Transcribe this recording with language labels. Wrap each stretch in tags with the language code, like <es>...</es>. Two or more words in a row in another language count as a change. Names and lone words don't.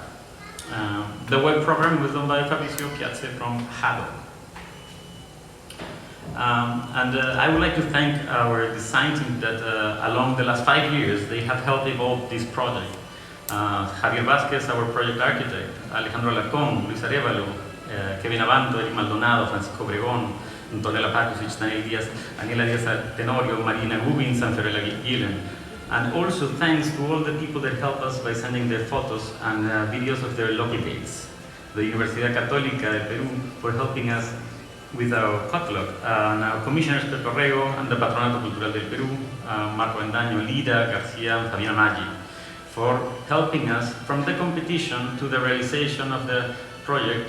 <en>The web program was done by Fabrizio Piazze from Hado. I would like to thank our design team that along the last 5 years, they have helped evolve this project. Javier Vázquez, our project architect, Alejandro Alarcón, Luis Arevalo, Kevin Abanto, Eric Maldonado, Francisco Obregón, Antonella Pakusic, Daniela Díaz Tenorio, Marina Gubins, and Fiorella Gillen. And also thanks to all the people that helped us by sending their photos and videos of their local gates. The Universidad Católica de Perú for helping us with our catalog, and our commissioners Pedro Rego and the Patronato Cultural del Perú, Marco Endaño, Lida Garcia, and Fabiana Maggi, for helping us from the competition to the realization of the project.</en>